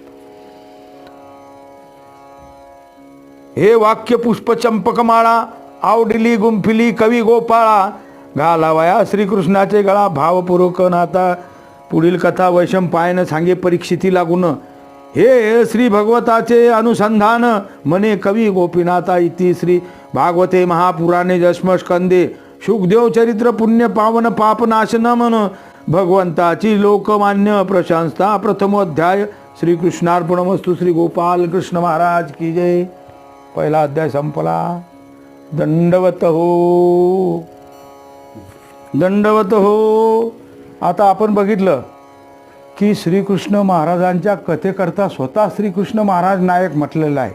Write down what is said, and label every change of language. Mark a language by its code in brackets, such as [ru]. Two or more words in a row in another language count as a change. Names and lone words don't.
[mr] हे वाक्य पुष्प चंपकमाळा, आवडिली गुंफिली कवी गोपाळा. घालावया श्रीकृष्णाचे गळा भावपूर्वक नाता. पुढील कथा वैशंपायन सांगे परीक्षिती लागून. हे श्री भगवताचे अनुसंधान म्हणे कवी गोपीनाथा. [sa] इति श्री भागवते महापुराणे दशमस्कंदे. [mr] शुकदेव चरित्र पुण्य पावन पापनाशन म्हण. भगवंताची लोकमान्य प्रशंसा. प्रथमोध्याय. श्रीकृष्णार्पणमस्तु. श्री गोपाल कृष्ण महाराज की जय. पहिला अध्याय संपला. दंडवत हो, दंडवत हो. आता आपण बघितलं की श्रीकृष्ण महाराजांच्या कथेकरता स्वतः श्रीकृष्ण महाराज नायक म्हटलेलं आहे.